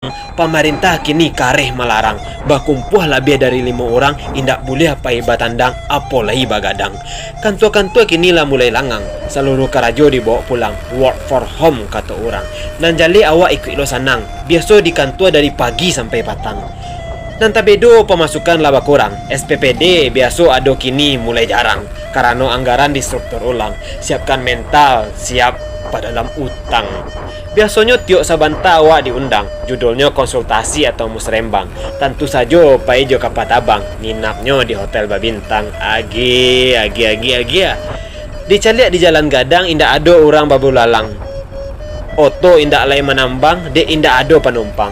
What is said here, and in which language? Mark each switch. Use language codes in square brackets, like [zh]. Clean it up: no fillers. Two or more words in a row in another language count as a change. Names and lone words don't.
[min] Pemerintah kini kareh melarang berkumpul lebih dari 5 orang, indak boleh pai batandang apalagi bagadang. Kantua-kantua kini lah mulai langang. Seluruh kerajo dibawa pulang. [en] Work for home [min] kata orang. Nan jali awak ikut lo sanang. Biasa di kantua dari pagi sampai petang. [id] Dan tabedo pemasukan laba kurang. SPPD biasa ada kini mulai jarang karena anggaran distruktur ulang. Siapkan mental, siap pada dalam utang. Biasanya [min] tiok sabanta awak [id] diundang. Judulnya konsultasi atau musrembang. Tentu saja [min] pai jo kapat abang. [id] Nginapnya di hotel berbintang. [min] Agi. Dicaliak di jalan gadang indak ada orang babu lalang. Oto indak lain menambang, dek indak ada penumpang.